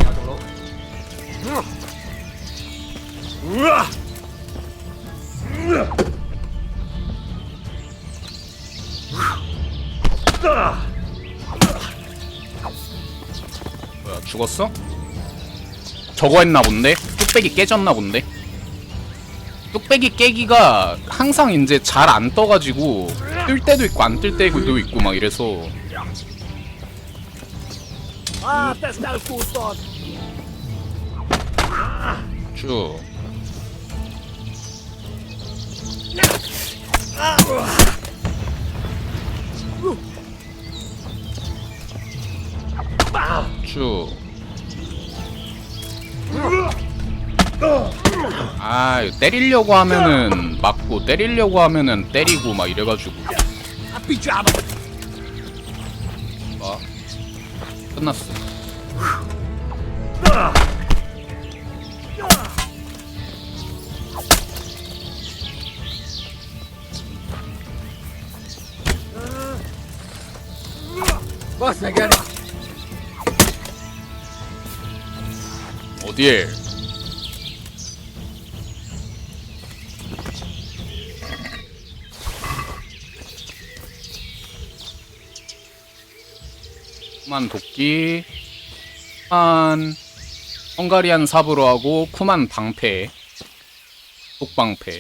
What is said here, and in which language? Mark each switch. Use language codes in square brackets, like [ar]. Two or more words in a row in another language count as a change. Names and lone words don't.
[ko] 뭐야, 죽었어? 저거 했나 본데? 뚝배기 깨졌나 본데? 뚝배기 깨기가 항상 이제 잘 안 떠가지고 뜰 때도 있고 안 뜰 때도 있고 막 이래서. [de] Ah, das ist alles gut dort. [ko] 쭉. 쭉. 아, 때리려고 하면은 맞고 때리려고 하면은 때리고 막 이래가지고. 봐. 끝났어. [de] Was denn gerne? [ko] 어디에? 쿠만 도끼, 쿠만 헝가리안 삽으로 하고 쿠만 방패, 속방패.